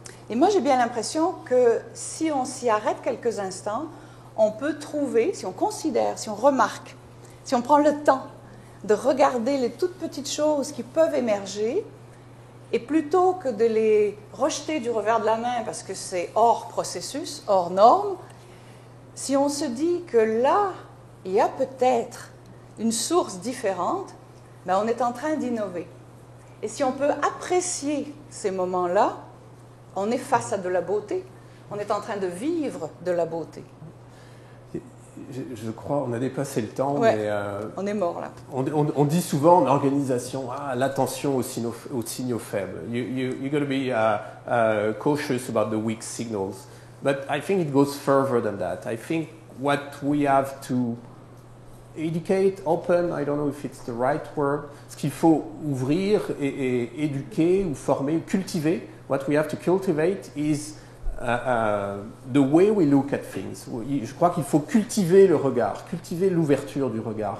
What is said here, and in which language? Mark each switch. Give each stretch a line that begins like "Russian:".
French: Et moi, j'ai bien l'impression que si on s'y arrête quelques instants, on peut trouver, si on considère, si on remarque, si on prend le temps de regarder les toutes petites choses qui peuvent émerger, et plutôt que de les rejeter du revers de la main parce que c'est hors processus, hors norme, si on se dit que là, il y a peut-être une source différente, on est en train d'innover. Et si on peut apprécier ces moments-là, on est face à de la beauté. On est en train de vivre de la beauté. Je crois, on a dépassé le temps, Ouais, mais on est mort là. on dit souvent en organisation, l'attention aux signaux faibles.
English: You got to be cautious about the weak signals. But I think it goes further than that. I think what we have to educate, open, I don't know if it's the right word,
French: ce qu'il faut ouvrir et éduquer ou former, ou cultiver,
English: what we have to cultivate is the way we look at things.
French: Je crois qu'il faut cultiver le regard, cultiver l'ouverture du regard.